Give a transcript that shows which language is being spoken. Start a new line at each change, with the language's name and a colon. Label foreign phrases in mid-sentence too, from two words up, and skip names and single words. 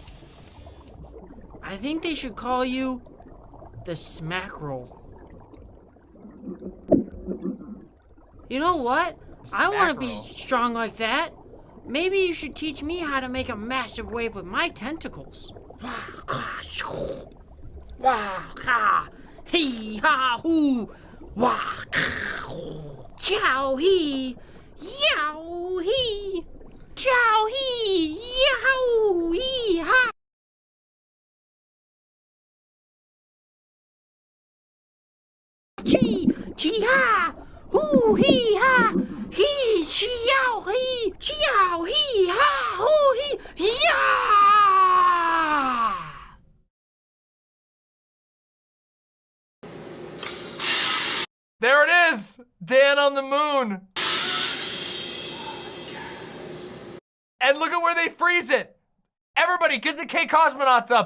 English: I think they should call you the Mackerel. You know what? I want to be strong like that. Maybe you should teach me how to make a massive wave with my tentacles. Wah ka hee ha hoo wah chow hee yow hee chow hee yow hee ha. Chi chi ha hoo hee ha hee chi yow hee chi yow hee ha hoo hee ya. There it is! Dan on the moon! And look at where they freeze it! Everybody, get the K cosmonauts up!